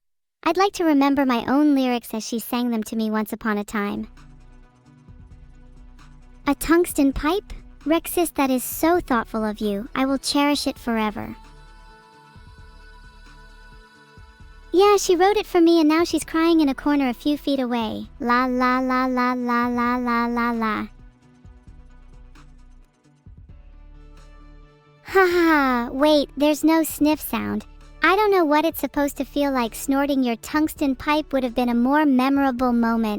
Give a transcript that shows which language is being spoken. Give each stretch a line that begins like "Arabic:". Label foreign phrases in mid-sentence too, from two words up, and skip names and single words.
English: I'd like to remember my own lyrics as she sang them to me once upon a time. A tungsten pipe? Rexis, that is so thoughtful of you. I will cherish it forever. Yeah, she wrote it for me and now she's crying in a corner a few feet away. La la la la la la la la la. Ha ha, wait, there's no sniff sound. I don't know what it's supposed to feel like. Snorting your tungsten pipe would have been a more memorable moment.